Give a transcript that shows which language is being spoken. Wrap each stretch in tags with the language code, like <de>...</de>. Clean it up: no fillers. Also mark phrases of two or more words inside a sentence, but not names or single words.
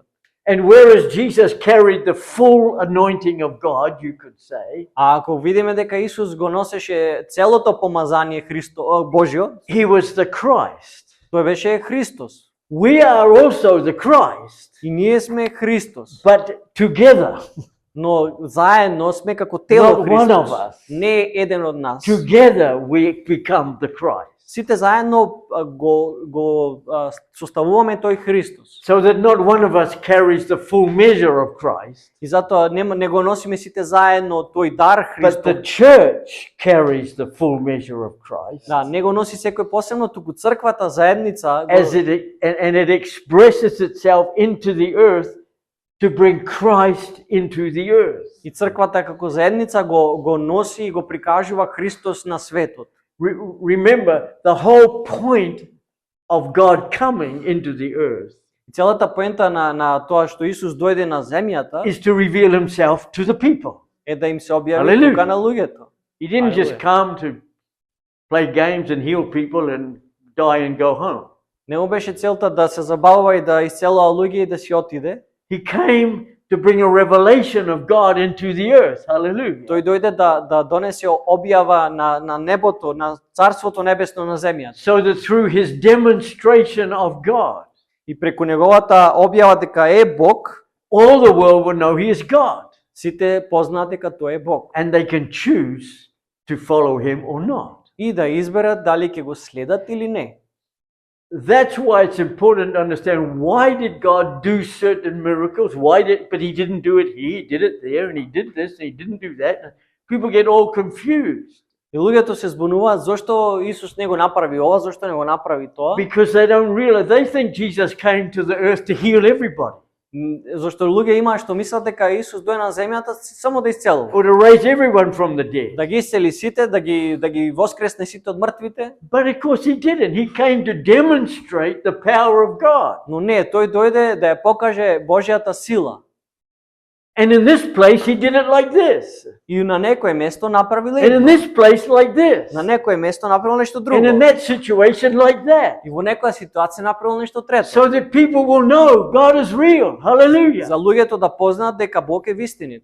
<en>And whereas Jesus carried the full anointing of God, you could say,</en> <mk>А ако видиме дека Исус го носеше целото помазание Божјо,</mk> <en>he was the Christ.</en> <mk>тој беше Христос.</mk> <en>We are also the Christ,</en> <mk>И ние сме Христос.</mk> <en>but together,</en> <mk>Но заедно сме како тело</mk> <en>Not one of</en> <mk>Христос.</mk> <en>us.</en> <mk>Не еден од нас.</mk> <en>together we become the Christ.</en> <mk>Сите заедно го составуваме тој Христос.</mk> <en>So that not one of us carries the full measure of Christ,</en> <mk>И затоа не го носиме сите заедно тој дар</mk> <en>but the</en> <mk>Христов.</mk> <en>church carries the full measure of Christ.</en> <mk>Да, не го носи секој посебно, туку црквата заедница</mk> <en>As and it expresses itself into the earth to bring Christ into the earth.</en> <mk>и црквата како заедница го носи и го прикажува Христос на светот.</mk> <en>Remember, the whole point of God coming into the earth</en> <mk>И целата поента на тоа што Исус дојде на земјата</mk> <en>is to reveal himself to the people.</en> <mk>е да им се објави Hallelujah. тука на луѓето.</mk> <en>He didn't just Hallelujah. come to play games and heal people and die and go home.</en> <mk>Не му беше целта да се забавува и да исцелува луѓе и да си отиде.</mk> <en>He came to bring a revelation of God into the earth. Hallelujah.</en> <mk>Тој дојде да донесе објава на небото, на Царството небесно на земјата.</mk> <en>So that through his demonstration of God,</en> <mk>И преку неговата објава дека е Бог,</mk> <en>all the world will know he is God.</en> <mk>сите познаат дека тој е Бог.</mk> <en>And they can choose to follow him or not.</en> <mk>И да изберат дали ќе го следат или не.</mk> <en>That's why it's important to understand why did God do certain miracles? But he didn't do it here, he did it there, and he did this, and he didn't do that. People get all confused.</en> <mk>И луѓето се збунуваат зошто Исус не го направи ова, зошто не го направи тоа.</mk> <en>Because they don't realize, they think Jesus came to the earth to heal everybody.</en> <mk>Зошто луѓе има што мислат дека Исус дојде на земјата само да исцелува.</mk> <en>Or to raise everyone from the dead.</en> <mk>Да ги исцели сите, да ги воскресне сите од мртвите.</mk> <en>But of course he didn't. He came to demonstrate the power of God.</en> <mk>Но не, тој дојде да ја покаже Божјата сила.</mk> <en>And in this place he did it like this.</en> <mk>И на некое место направил</mk> <en>And in this place like this.</en> <mk>на некое место направил нешто друго.</mk> <en>And in that situation like that.</en> <mk>И во некоја ситуација направил нешто трето.</mk> <en>So that people will know God is real. Hallelujah.</en> <mk>За луѓето да познаат дека Бог е вистинит.</mk>